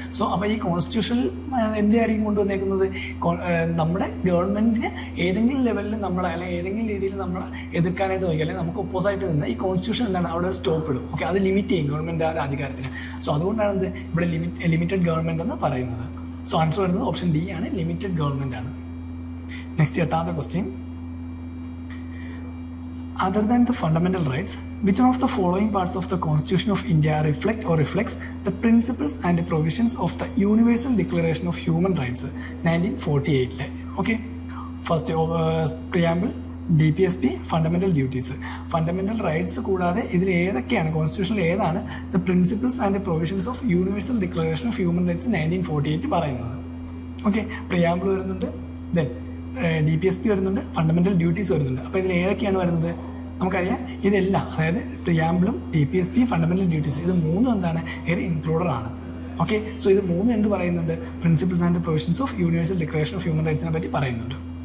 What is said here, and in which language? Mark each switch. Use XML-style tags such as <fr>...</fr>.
<ml>So അപ്പോൾ ഈ കോൺസ്റ്റിറ്റ്യൂഷനിൽ എന്തായിരിക്കും കൊണ്ടുവന്നേക്കുന്നത്? നമ്മുടെ ഗവൺമെൻറ്റിന് ഏതെങ്കിലും ലെവലിൽ നമ്മളെ അല്ലെങ്കിൽ ഏതെങ്കിലും രീതിയിൽ നമ്മളെ എതിർക്കാനായിട്ട് നോക്കി അല്ലെങ്കിൽ നമുക്ക് ഒപ്പോസായിട്ട് നിന്ന് ഈ കോൺസ്റ്റിറ്റ്യൂഷൻ എന്താണ് അവിടെ ഒരു സ്റ്റോപ്പ് ഇടും. ഓക്കെ, അത് ലിമിറ്റ് ചെയ്യും ഗവൺമെൻറ് ആ അധികാരത്തിന്. സോ അതുകൊണ്ടാണ് എന്ത് ഇവിടെ ലിമിറ്റഡ് ഗവൺമെൻറ് എന്ന് പറയുന്നത്. സോ ആൻസർ വരുന്നത് ഓപ്ഷൻ ഡി ആണ്, ലിമിറ്റഡ് ഗവൺമെൻറ് ആണ്. Next 8th question.</ml> <en>Other than the fundamental rights, which one of the following parts of the Constitution of India reflects the principles and the provisions of the Universal Declaration of Human Rights 1948? Okay, first preamble, DPSP, fundamental duties.</en> <ml>Fundamental rights കൂടാതെ ഇതിൽ ഏതൊക്കെയാണ് കോൺസ്റ്റിറ്റ്യൂഷനിൽ ഏതാണ്</ml> <en>the principles and the provisions of Universal Declaration of Human Rights 1948</en> <ml>പറയുന്നത്? Okay, preamble വരുന്നുണ്ട്, then DPSP വരുന്നുണ്ട്, fundamental duties വരുന്നുണ്ട്. അപ്പോൾ ഇതിൽ ഏതൊക്കെയാണ് വരുന്നത്? നമുക്കറിയാം ഇതെല്ലാം, അതായത് പ്രിയാമ്പിളും DPSP ഫണ്ടമെൻ്റൽ ഡ്യൂട്ടീസ്, ഇത് മൂന്നും എന്താണ് ഒരു ഇൻക്ലൂഡഡ് ആണ്. ഓക്കെ, സോ ഇത് മൂന്നും എന്ത് പറയുന്നുണ്ട്? Principles and provisions of universal declaration of human റൈറ്റ്സിനെ പറ്റി പറയുന്നുണ്ട്.</ml>